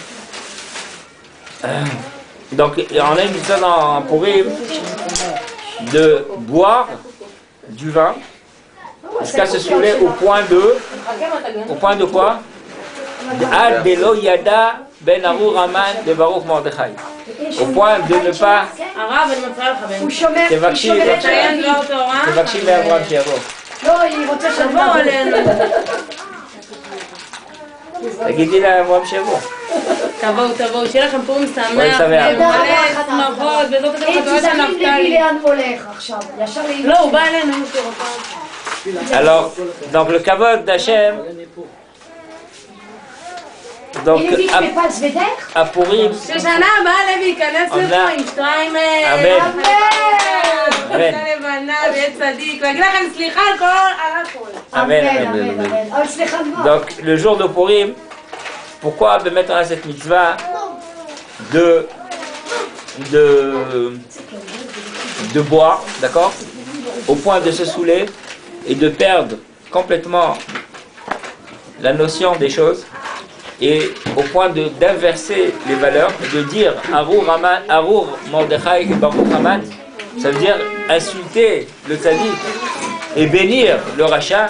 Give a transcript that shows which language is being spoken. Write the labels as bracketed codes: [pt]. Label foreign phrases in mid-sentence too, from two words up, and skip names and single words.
[fr] Donc, on a une mitzvah dans Purim de boire du vin jusqu'à se saouler au point de quoi? [arc] עד דלא ידע בין ארור ראמן ד ברוך מרדכי. [fr] Au point de ne pas [he] תבקשי מאברהם שיבוא. לא, היא רוצה שתבוא עלינו. תגידי לאברהם שיבוא. תבואו, שיהיה לכם פורים שמח, שמח. מלא שמחות, בעזרת השם חתונה של תסתכלי נפתלי. לאן הוא הולך עכשיו, ישר לאמא. לא, הוא בא אלינו. [fr] Alors, donc le kavod d'Hachem, Donc, Et lui, tu fais pas le Sveder? à Purim, [he] ששנה הבאה לוי ייכנס לפה עם שטריימל. אמן. אמן. לבנה ויהיה צדיק. ויגיד לכם סליחה על הכל. Amen, amen. Amen, amen. Oh, סליחה מאוד. [fr] Donc, le jour de Purim, pourquoi mettre à cette mitzvah de boire, d'accord, au point de se saouler et de perdre complètement la notion des choses et au point d'inverser les valeurs, de dire Arur Mordechai et Baruch Haman, ça veut dire insulter le tzaddik et bénir le rachat.